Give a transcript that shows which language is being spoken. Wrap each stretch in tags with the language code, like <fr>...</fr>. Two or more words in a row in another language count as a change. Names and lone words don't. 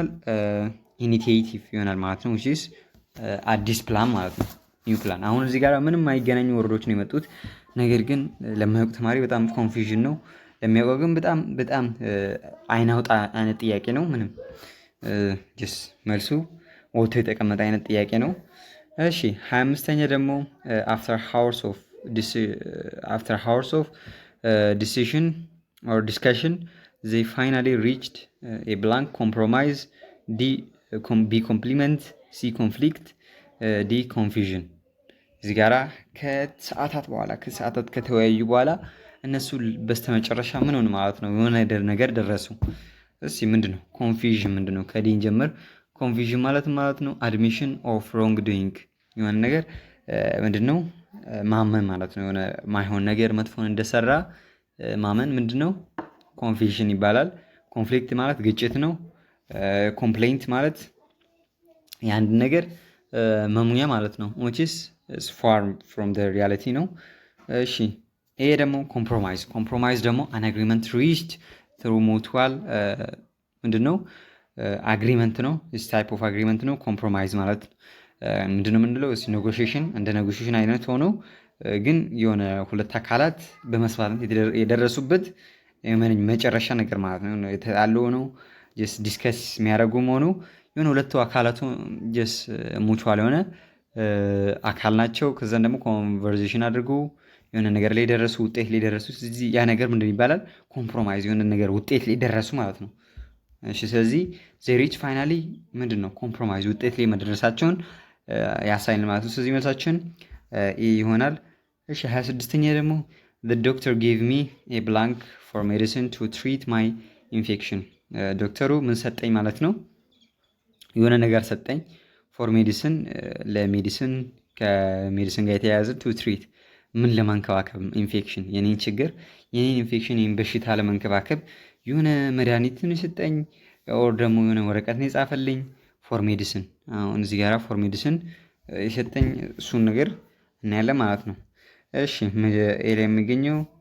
<am>ኢኒቲዬቲቭ ይሆናል ማለት ነው።</am> <en>which is</en> <am>አዲስ ፕላን ማለት ነው።</am> <en>new plan።</en> <am>አሁን እዚህ ጋር ምንም የማይገናኙ ወርዶች ነው የመጡት። ነገር ግን ለማያውቅ ተማሪ በጣም ኮንፊውዥን ነው። ለሚያውቀው ግን በጣም አይናውጣ አይነት ጥያቄ ነው። ምንም መልሱ ወጥቶ የተቀመጠ አይነት ጥያቄ ነው። እሺ 25ኛ ደግሞ</am> <en>after hours of decision or discussion they finally reached a blank compromise. B complement, C conflict, D confusion።</en> <am>እዚህ ጋራ ከሰዓታት ከተወያዩ በኋላ እነሱ በስተመጨረሻ ምን ሆነ ማለት ነው የሆነ ነገር ደረሱ። እስኪ ምንድነው ኮንፊዥን ምንድነው? ከዲን ጀምር። ኮንፊዥን ማለት ነው</am> <en>admission of wrong doing</en> <am>የሆነ ነገር ምንድነው ማመን ማለት ነው። የሆነ ማይሆን ነገር መጥፎን እንደሰራ ማመን ምንድነው ኮንፊዥን ይባላል። ኮንፍሊክት ማለት ግጭት ነው። ኮምፕሌንት ማለት የአንድ ነገር መሙያ ማለት ነው</am> <en>which is far from the reality</en> <am>ነው። እሺ ይሄ ደግሞ ኮምፕሮማይዝ ደግሞ</am> <en>an agreement reached through mutual</en> <am>ምንድነው አግሪመንት ነው።</am> <en>this type of agreement</en> <am>ነው። ኮምፕሮማይዝ ማለት ምንድነው የምንለው ኔጎሺዬሽን እንደ ኔጎሺዬሽን አይነት ሆኖ ግን የሆነ ሁለት አካላት በመስማማት የደረሱበት መጨረሻ ነገር ማለት ነው። የተጣሉ ነው just ዲስከስ የሚያደርጉ መሆኑ የሆነ ሁለቱ አካላቱ</am> <en>just mutual</en> <am>የሆነ አካል ናቸው። ከዛን ደግሞ ኮንቨርሴሽን አድርጉ የሆነ ነገር ላይ ደረሱ፣ ውጤት ላይ ደረሱ። ስለዚህ ያ ነገር ምንድን ይባላል ኮምፕሮማይዝ፣ የሆነ ነገር ውጤት ላይ ደረሱ ማለት ነው። እሺ ስለዚህ</am> <en>they reach finally</en> <am>ምንድነው ኮምፕሮማይዝ ውጤት ላይ መድረሳቸውን ያሳይን ማለት ነው። ስለዚህ መልሳችን ይሆናል። እሺ 26ኛ</am> <en>ደግሞ the doctor gave me a blank for medicine to treat my infection።</en> <am>ዶክተሩ ምን ሰጠኝ ማለት ነው የሆነ ነገር ሰጠኝ</am> <en>for medicine</en> <am>ለሜዲሲን ከሜዲሲን ጋር የተያያዘ</am> <en>to treat</en> <am>ምን ለማንከባከብ ኢንፌክሽን የኔን ችግር የኔን ኢንፌክሽን የኔን በሽታ ለማንከባከብ የሆነ መድኃኒትን የሰጠኝ ኦር ደግሞ የሆነ ወረቀት ነው የጻፈልኝ</am> <en>for medicine።</en> <am>አሁን እዚህ ጋር</am> <en>for medicine</en> <am>የሰጠኝ እሱን ነገር እናያለን ማለት ነው። እሺ ኤላ የሚገኘው</am>